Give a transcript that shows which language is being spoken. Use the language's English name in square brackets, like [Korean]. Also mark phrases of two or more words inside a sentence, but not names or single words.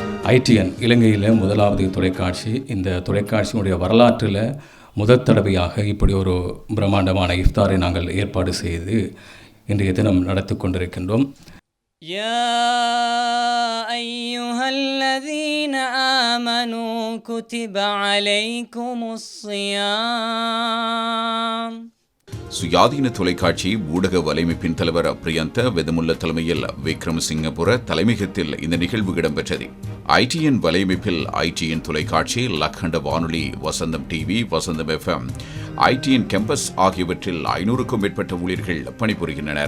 [Tamil] ITN இலங்கையில் முதலாவது தொலைக்காட்சி. இந்த தொலைக்காட்சியினுடைய வரலாற்றில் முதல் தடவையாக இப்படி ஒரு பிரம்மாண்டமான இஃப்தாரை நாங்கள் ஏற்பாடு செய்து இன்றைய தினம் நடத்தி கொண்டிருக்கின்றோம். [Arabic] يا أيها الذين آمنوا كتب عليكم الصيام. [Tamil] சுயாதீன தொலைக்காட்சி ஊடக வலையமைப்பின் தலைவர் பிரியந்த வெதமுல்ல தலைமையில் விக்ரமசிங்கபுர தலைமையகத்தில் இந்த நிகழ்வு இடம்பெற்றது. ITN வலையமைப்பில் ITN தொலைக்காட்சி, லக்கண்ட வானொலி, வசந்தம் டிவி, வசந்தம் FM, ITN கேம்பஸ் ஆகியவற்றில் 500க்கும் மேற்பட்ட ஊழியர்கள் பணிபுரிகின்றனர்.